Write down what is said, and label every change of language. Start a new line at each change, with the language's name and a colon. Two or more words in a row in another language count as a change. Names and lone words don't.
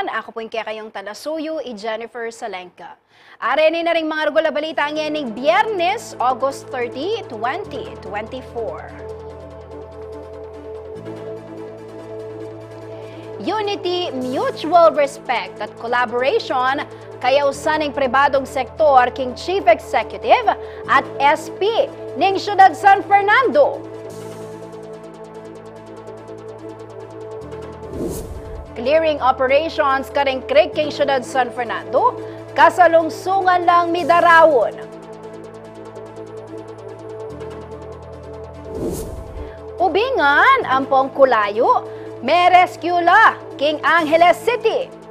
Pampanga: Ako po yung kayong talasuyo, Jennifer Salenka. Areni na rin mga regular balita ngayon Biyernes, August 30, 2024. Unity,
English: mutual respect
Pampanga: at collaboration kaya usaning pribadong sektor king
English: Chief Executive
Pampanga: at SP ning Siyudad San Fernando.
English: Clearing operations
Pampanga: karing Creek king Siyudad San Fernando, kasalungsungan lang midarawon. Ubingan ang Pongkulayo, may rescue la king Angeles City.